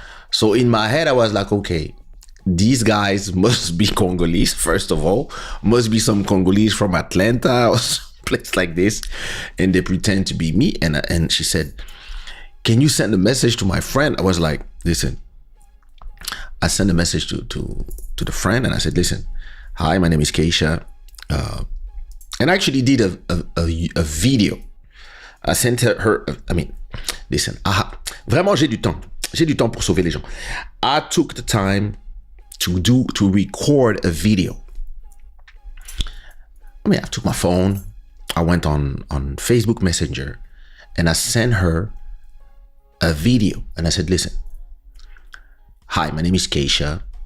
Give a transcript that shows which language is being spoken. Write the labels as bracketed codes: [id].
[en] So in my head, I was like, okay, these guys must be Congolese, first of all, must be some Congolese from Atlanta or some place like this, and they pretend to be me. And she said, can you send a message to my friend? I was like, listen, I sent a message to the friend, and I said, listen, hi, my name is Kaysha, and I actually did a video. I sent her, I mean, listen, [fr] vraiment j'ai du temps pour sauver les gens. [en] I took the time to record a video. I mean, I took my phone, I went on Facebook Messenger, and I sent her a video, and I said, listen, hi, my name is Kaysha.